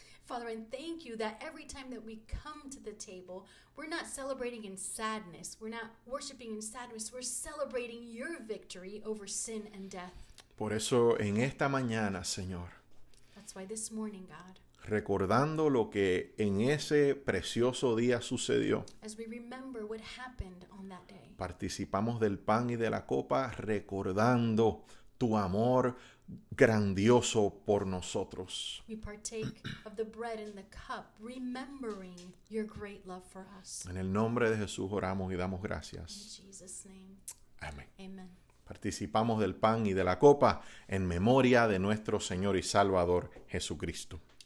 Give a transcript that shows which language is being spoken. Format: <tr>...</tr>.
<en>Father, and thank you that every time that we come to the table, we're not celebrating in sadness. We're not worshiping in sadness. We're celebrating your victory over sin and death.</en> <es>Por eso en esta mañana, Señor,</es> <en>That's why this morning, God,</en> <es>recordando lo que en ese precioso día sucedió,</es> <en>as we remember what happened on that day,</en> <es>participamos del pan y de la copa recordando tu amor grandioso por nosotros.</es> <en>we partake of the bread and the cup, remembering your great love for us.</en> <es>En el nombre de Jesús oramos y damos</es> <en>In</en> <es>gracias.</es> <en>Jesus' name,</en> <es>Amén.</es> <en>amen.</en> <es>Participamos del pan y de la copa en memoria de nuestro Señor y Salvador Jesucristo.</es>